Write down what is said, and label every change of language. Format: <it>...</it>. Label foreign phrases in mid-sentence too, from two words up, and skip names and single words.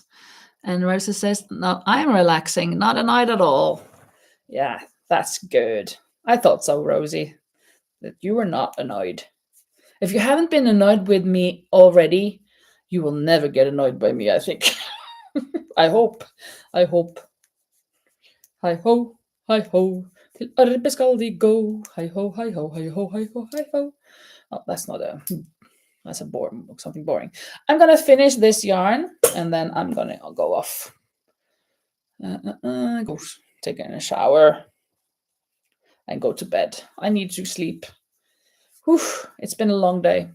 <en>And Rosa says, no, I'm relaxing, not annoyed at all. Yeah, that's good. I thought so, Rosie, that you were not annoyed. If you haven't been annoyed with me already, you will never get annoyed by me, I think. I hope. Hi ho, hi ho,</en> <no>til arbeid skal de go.</no> <en>Hi ho, hi ho, hi ho, hi ho, hi ho. Oh, that's not That's something boring. I'm gonna finish this yarn and then I'm gonna go off. Go take a shower and go to bed. I need to sleep. Whew, it's been a long day.</en>